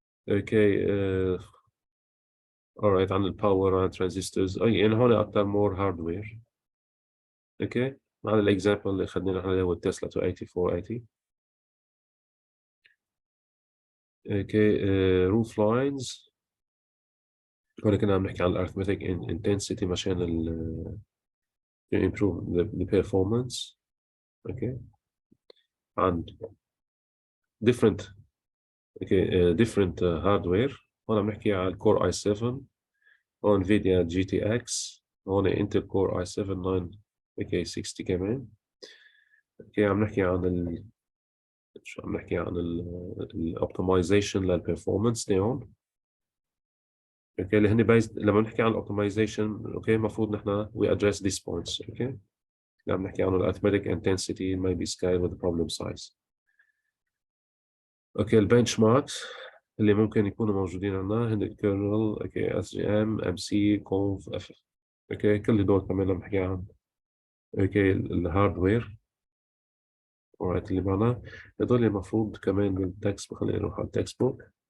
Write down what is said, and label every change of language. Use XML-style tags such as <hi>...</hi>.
<ar>اوكي alright عن الباور عن transistors. يعني هون اكثر</ar> <en>more hardware.</en> <ar>اوكي مع الاكزامبل اللي اخذنا نحن اللي هو التسلا 28480.</ar> <en>Okay roof lines.</en> <ar>هون كنا عم نحكي عن arithmetic intensity مشان</ar> <en>improve the performance.</en> <ar>اوكي عن</ar> <en>different different hardware.</en> <ar>هون عم نحكي عن الكور اي 7 هون نفيديا جي تي اكس هون انتل كور اي 7 9 اوكي 60 كمان. اوكي عم نحكي عن شو عم نحكي عن الاوبتمايزيشن للبرفورمانس تاعهم. اوكي اللي هن لما نحكي عن الاوبتمايزيشن اوكي المفروض نحن</ar> <en>we address these points. Okay</en> <ar>اللي عم نحكي عن</ar> <en>arithmetic intensity may be scaled with the problem size.</en> <ar>اوكي البنش ماركس اللي ممكن يكونوا موجودين عندنا هن الكيرنل اوكي اس جي ام ام سي كونف اف. اوكي كل دول كمان عم نحكي عن اوكي الهاردوير. alright اللي معنا هدول المفروض كمان بالتكست. خلينا نروح على التكست بوك.</ar>